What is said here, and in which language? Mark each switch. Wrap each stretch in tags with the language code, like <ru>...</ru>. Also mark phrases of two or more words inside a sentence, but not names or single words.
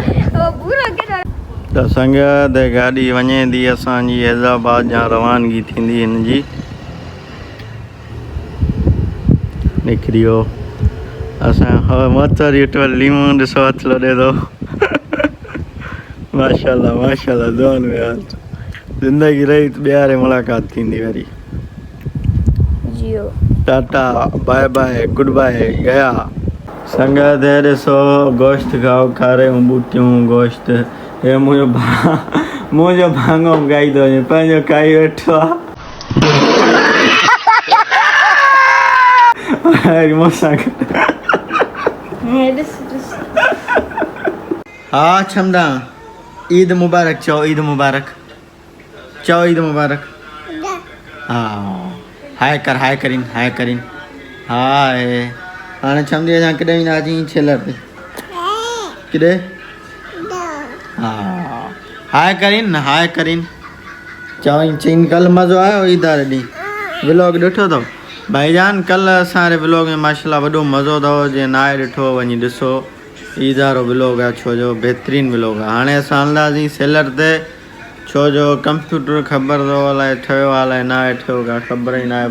<sd>त संगत गाॾी वञे थी असांजी हैदराबाद जा रवानगी थींदी हिन जी। निकिरी वियो असांजो मोतर यूट्यूब लीमो, ॾिसो हथु लॾे थो। माशाल्लाह माशाल्लाह, दुआन में यार ज़िंदगी रही त ॿीहर मुलाक़ात थींदी वरी। जियो</sd> <en>tata bye bye good bye गया।</en> <sd>संगत ॾिसो गोश्त खाओ, खारियूं बूटियूं गोश्त। हे मुंहिंजो भाङो गाई थो वञे, पंहिंजो खाई वेठो आहे मूंसां। हा छमदा, ईद मुबारक चओ, ईद मुबारक चओ, ईद मुबारक। हा हाय कर, हाय करीन, हाय करीन, हाय। हाणे छमदी असां केॾे वेंदासीं? छेलर ते। केॾे? हा हाय करीन न, हाय करीन चवई चईन। कल्ह मज़ो आयो ईद वारे ॾींहुं? व्लॉग ॾिठो अथव भाईजान? कल्ह असांजे व्लॉग में माशाल्लाह वॾो मज़ो अथव, जीअं नाहे ॾिठो वञी ॾिसो। ईद वारो व्लॉग आहे, छो जो बहितरीनु व्लॉग आहे। हाणे असां हलंदासीं सेलर ते, छो जो कंप्यूटर ख़बर अथव अलाए ठहियो आहे अलाए नाहे ठहियो, का ख़बर ई नाहे।</sd>